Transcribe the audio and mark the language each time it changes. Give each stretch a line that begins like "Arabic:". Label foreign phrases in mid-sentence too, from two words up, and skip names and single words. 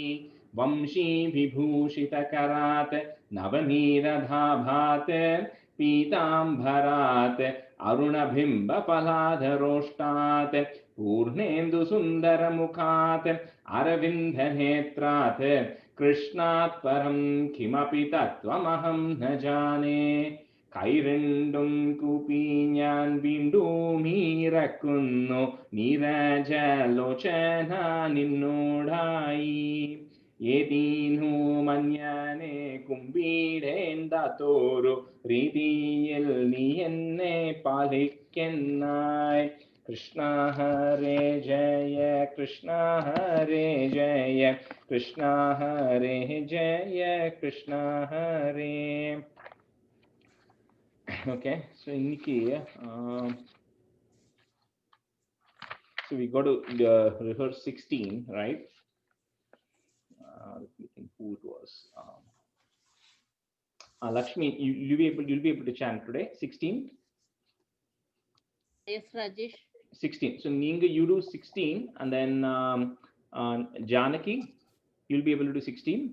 Sanskrit: वंशीविभूषितकरात् नवनीरधाभात् पीताम्बरात् अरुणबिम्बफलाधरोष्टात् पूर्णेन्दुसुन्दरमुखात् अरविन्दनेत्रात् कृष्णात् परं किमपि तत्त्वमहं न जाने।
Malayalam: കൈരണ്ടും കൂപ്പി ഞാൻ വീണ്ടും ഇറക്കുന്നു നീരജലോചന നിന്നോടായി. ഏതീനു മഞ്ഞാനെ കുമ്പിടേണ്ടാത്തോരു രീതിയിൽ നീ എന്നെ പാലിക്കെന്നായി. കൃഷ്ണ ഹരേ ജയ കൃഷ്ണ ഹരേ ജയ കൃഷ്ണ ഹരേ ജയ കൃഷ്ണ ഹരേ.
English: okay, so இன்னைக்கு So we go to rehearse 16, right? Let me think who it was. Lakshmi, you'll be able to chant today. 16. Yes, Rajesh. 16. So Ninga, you do 16, and then Janaki, you'll be able to do 16.